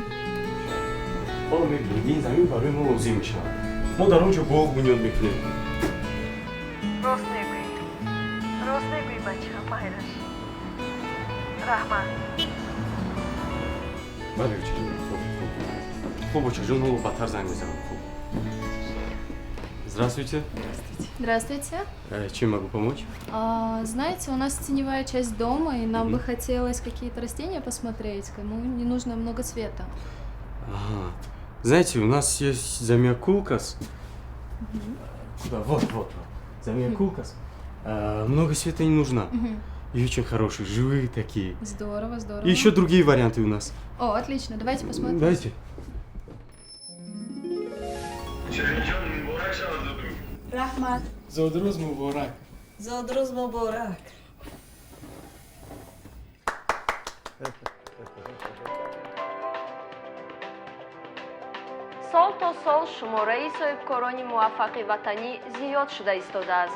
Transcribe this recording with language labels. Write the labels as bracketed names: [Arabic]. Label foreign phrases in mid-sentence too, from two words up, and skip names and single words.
[Tajik] ҳоло мебинед ин замин барои мо лозим мешавад мо дар он ҷо боғ бунёд мекунем рост мегӯӣ бачаам майраш раҳмат бале учаҷон хуб учаҷон ҳоло бадтар занг мезанам хуб здравствуйте [Russian] Здравствуйте. Чем могу помочь? Знаете, у нас теневая часть дома, и нам бы хотелось какие-то растения посмотреть, кому не нужно много света. Ага. Знаете, у нас есть замиокулкас. Куда? Вот. Замиокулкас. Много света не нужно. И очень хорошие, живые такие. Здорово. И еще другие варианты у нас. О, отлично, давайте посмотрим. Давайте. [Tajik] раҳмат. зодирӯз муборак. зодрӯз муборак. сол то сол шумораи соҳибкорони муваффақи ватанӣ зиёд шуда истодааст.